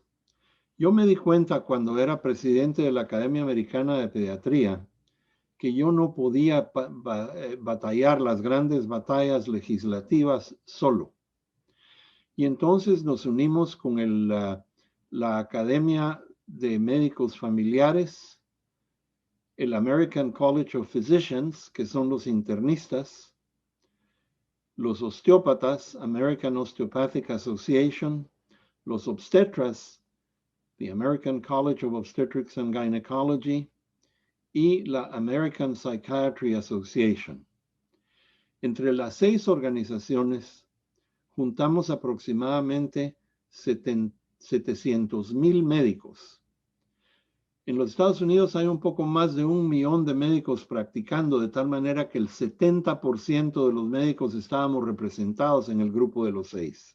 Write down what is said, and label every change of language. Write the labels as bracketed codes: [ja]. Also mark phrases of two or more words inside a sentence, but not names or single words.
[es] Yo me di cuenta cuando era presidente de la Academia Americana de Pediatría que yo no podía batallar las grandes batallas legislativas solo. Y entonces nos unimos con la Academia de Médicos Familiares, el American College of Physicians, que son los internistas, los osteópatas, American Osteopathic Association, los obstetras, the American College of Obstetrics and Gynecology, y la American Psychiatry Association. Entre las 6 organizaciones, juntamos aproximadamente 700,000 médicos. En los Estados Unidos hay un poco más de 1 millón de médicos practicando, de tal manera que el 70% de los médicos estábamos representados en el grupo de los 6.